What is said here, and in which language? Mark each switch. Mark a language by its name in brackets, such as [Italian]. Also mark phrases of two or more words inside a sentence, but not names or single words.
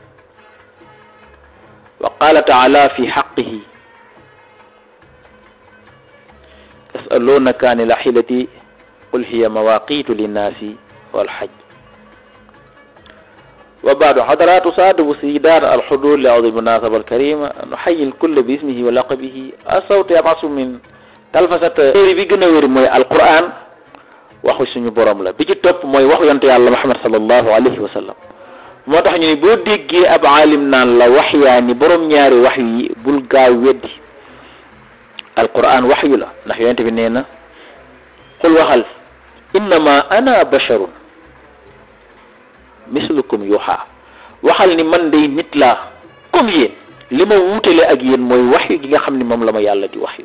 [Arabic] وقال تعالى في حقه: يسألونك عن الأحلة قل هي مواقيت للناس والحج. وبعد حضرات سعد وسيدات الحضور لهذه المناسبة الكريمة نحيي الكل باسمه ولقبه. الصوت يبعث من تلفزة [Wolof] bi gën a wér mooy alquran waxu suñu borom la, bi ci topp mooy waxu yonent yàlla Muhammad [Arabic] صلى الله عليه وسلم. [Wolof] moo tax ñu ne boo déggee ab aalim naan la waxyaani borom ñaari wax yi bul gaaw weddi. alquran waxyu la ndax yonent bi nee na qul waxal [Arabic] إنما أنا بشر مثلكم يوحى, [Wolof] waxal ni man day nit laa comme yéen, li ma wuutale ak yéen mooy waxyu gi nga xam ne moom la ma yàlla di waxyu.